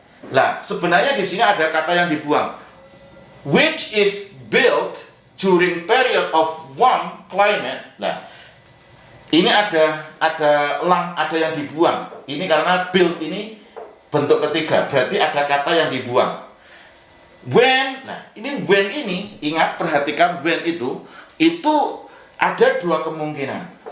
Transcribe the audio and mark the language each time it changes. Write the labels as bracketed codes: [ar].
[id] Nah, sebenarnya di sini ada kata yang dibuang. [en] Which is built during period of warm climate. [id] Nah, ini ada yang dibuang. Ini karena built ini bentuk ketiga, berarti ada kata yang dibuang. When, nah when ini, ingat perhatikan when itu ada dua kemungkinan.